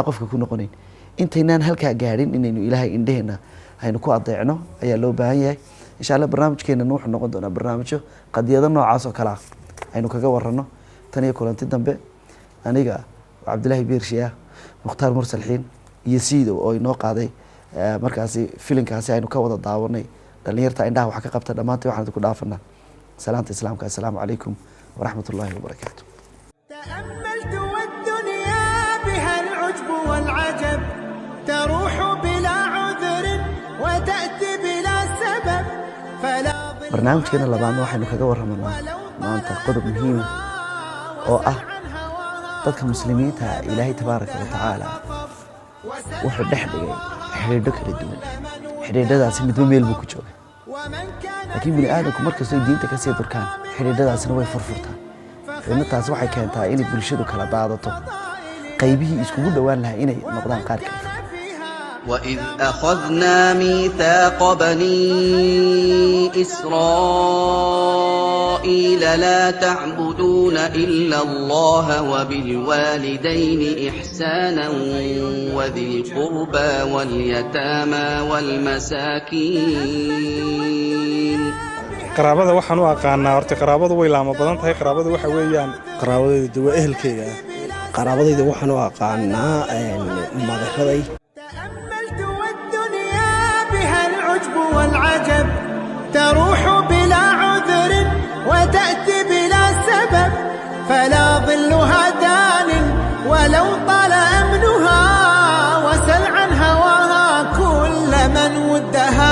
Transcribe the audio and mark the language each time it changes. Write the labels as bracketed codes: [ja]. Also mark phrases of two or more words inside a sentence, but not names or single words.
[so] qofka ku noqonayn intaynaan halkaa gaadhin inaynu ilaahay indheheena aynu ku adeecno ayaa loo baahan yahay [ar] إن شاء الله [so] barnaamijkeenana wuxuu noqon doonaa barnaamijyo qadiyado noocaas oo kale ah aynu kaga warano tan iyo kulanti dambe aniga cabdilaahi biirshiya mukhtaar mursal xiin iyo siidow oo inoo qaaday markaasi filinkaasi aynu ka wada daawanay dhalinyarta indhaha wax ka qabta dhammaantay waxaan ku dhaafanaa salaanta islaamka [ar] السلام عليكم ورحمة الله وبركاته تأملت والدنيا بها العجب والعجب تروح بلا عذر وتأتي بلا سبب فلا ظل [so] barnaamijkeena labaadna waxaynu kaga warramanaa maanta qodob muhiima oo ah dadka muslimiinta ilaahay [ar] تبارك وتعالى [so] wuxuu dhex dhigay xidhiidho kala duwan xidhiidhadaasi midba meel buu ku jooga laakiin bini aadamku markastoo diinta kasii durkaan xidhiidhadaasina way furfurtaan deedna taasi waxay keentaa inay bulshadu kala daadato qaybihii iskugu dhowaan lahaa inay noqdaan qaar kala fog [ar] وإذ أخذنا ميثاق بني إسرائيل لا تعبدون إلا الله وبالوالدين إحسانا وذي القربى واليتامى والمساكين [so] qaraabada waxaan u aqaanaa horta qaraabadu way laamo badan tahay qaraabadu waxa weeyaan qaraabadaydu waa ehelkeyga qaraabadayda waxaan u aqaanaa madaxaday [ar] تأملت والدنيا بها العجب والعجب تروح بلا عذر وتأتي بلا سبب فلا ظلها دان ولو طال أمنها وسل عن هواها كل من ودها